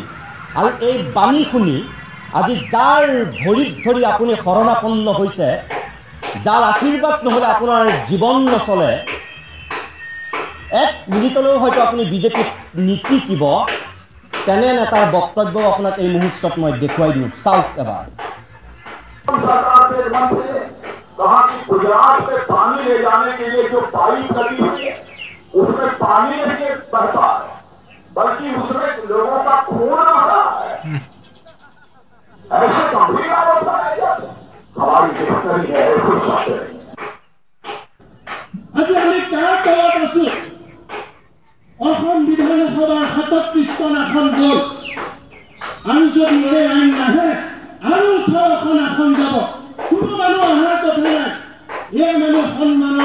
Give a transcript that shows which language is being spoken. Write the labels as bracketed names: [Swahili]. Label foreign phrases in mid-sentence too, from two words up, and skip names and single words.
[Assamese] আৰু এই বাণী শুনি আজি যাৰ ভৰিত ধৰি আপুনি শৰণাপন্ন হৈছে, যাৰ আশীৰ্বাদ নহ'লে আপোনাৰ জীৱন নচলে, 1 মিনিটলৈও হয়তো আপুনি বিজেপিত নিটিকিব, তেনে নেতাৰ বক্তব্য আপোনাক এই মুহূৰ্তত মই দেখুৱাই দিওঁ। চাওক এবাৰ। [Hindi] सरकार के मंत्री ने कहा कि गुजरात में पानी ले जाने के लिए जो पाइप लगी हुई है उसमें पानी नहीं बहता है, बल्कि उसमें लोगों का खून बह रहा है। ऐसे गंभीर आरोप लगाए जाते हैं। हमारी डिक्शनरी है ऐसे शब्द नहीं। [Assamese] আজি আমি কাৰ তলত আছো? অসম বিধানসভাৰ 37খন আসন গ'ল। আৰু যদি এই আইন নাহে আৰু 18খন আসন যাব কোনো মানুহ অহাৰ কথা নাই এই মানুহ সন্মানৰ